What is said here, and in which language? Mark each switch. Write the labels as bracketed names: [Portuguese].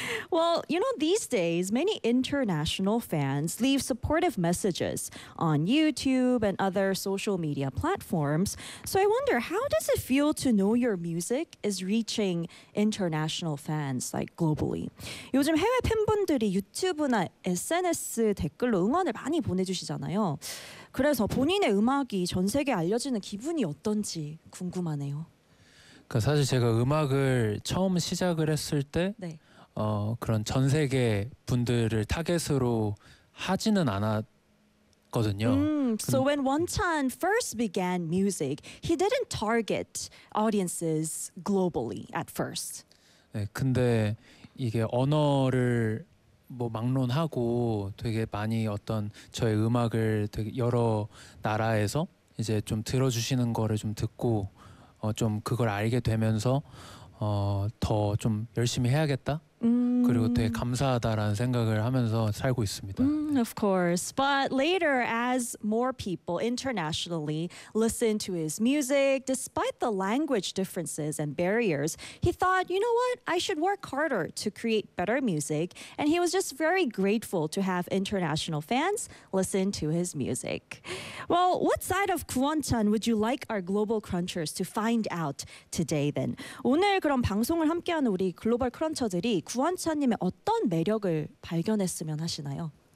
[English] Well, you know, these days, many international fans leave supportive messages on YouTube and other social media platforms. So I wonder, how does it feel to know your music is reaching international fans, like globally? [Korean] 요즘 해외 팬분들이 유튜브나 SNS 댓글로 응원을 많이 보내주시잖아요. 그래서 본인의 음악이 전 세계에 알려지는 기분이 어떤지 궁금하네요. 그러니까 사실 제가 음악을 처음 시작을 했을 때 네. 그런 전 세계 분들을 타겟으로 하지는 않았거든요. [English] So when Wonchan first began music, he didn't target audiences globally at first. [Korean] 네, 근데 이게 언어를 뭐 막론하고 되게 많이 어떤 저의 음악을 되게 여러 나라에서 이제 좀 들어주시는 거를 좀 듣고 좀 그걸 알게 되면서 더 좀 열심히 해야겠다. 그리고 되게 감사하다라는 생각을 하면서 살고 있습니다. [English] Of course. But later, as more people internationally listen to his music, despite the language differences and barriers, he thought, you know what? I should work harder to create better music. And he was just very grateful to have international fans listen to his music. Well, what side of 구원찬 would you like our global crunchers to find out today then? [Korean] 오늘 그럼 방송을 함께한 우리 글로벌 크런처들이 구원찬님의 어떤 매력을 발견했으면 하시나요?